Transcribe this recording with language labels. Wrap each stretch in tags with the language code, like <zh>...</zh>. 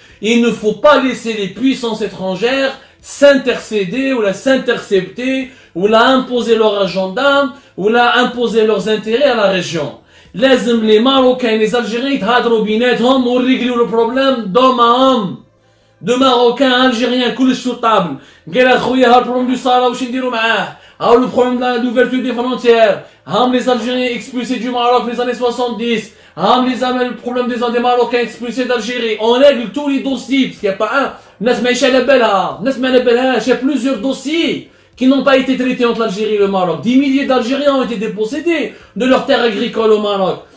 <fr>Il ne faut pas laisser les puissances étrangères s'intercéder ou s'intercepter ou imposer leur agenda ou imposer leurs intérêts à la région. Les Marocains et les Algériens</fr> <ar>يتهادروا بيناتهم وريغليو</ar> <fr>le problème d'homme à homme. De Marocains, Algériens,</fr> <ar>كلش</ar> <fr>sur table.</fr> <ar>قال اخويا ها البروبليم دو صحراء واش نديروا معاه؟ ها</ar> <fr>le problème de l'ouverture des frontières. Ham les Algériens expulsés du Maroc les années 70. Ham le problème des Marocains expulsés d'Algérie. On règle tous les dossiers, parce qu'il n'y a pas un. Il y a plusieurs dossiers qui n'ont pas été traités entre l'Algérie et le Maroc. 10 milliers d'Algériens ont été dépossédés de leurs terres agricoles au Maroc.</fr>